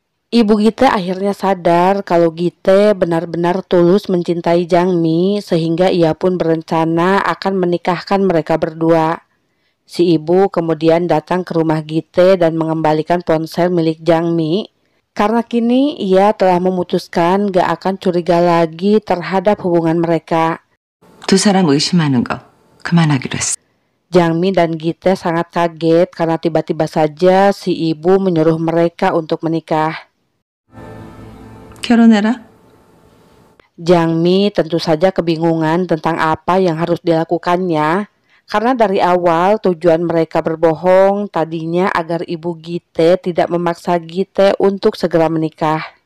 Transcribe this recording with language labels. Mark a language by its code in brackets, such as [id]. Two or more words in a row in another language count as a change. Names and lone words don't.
[id] Ibu Gite akhirnya sadar kalau Gite benar-benar tulus mencintai Jangmi sehingga ia pun berencana akan menikahkan mereka berdua. Si ibu kemudian datang ke rumah Gite dan mengembalikan ponsel milik Jangmi karena kini ia telah memutuskan gak akan curiga lagi terhadap hubungan mereka. [ko] 두 사람 의심하는 거 그만하기로 했어. [id] Jangmi dan Gite sangat kaget karena tiba-tiba saja si ibu menyuruh mereka untuk menikah. [ko] 결혼해라. [id] Jangmi tentu saja kebingungan tentang apa yang harus dilakukannya karena dari awal tujuan mereka berbohong tadinya agar ibu Gite tidak memaksa Gite untuk segera menikah.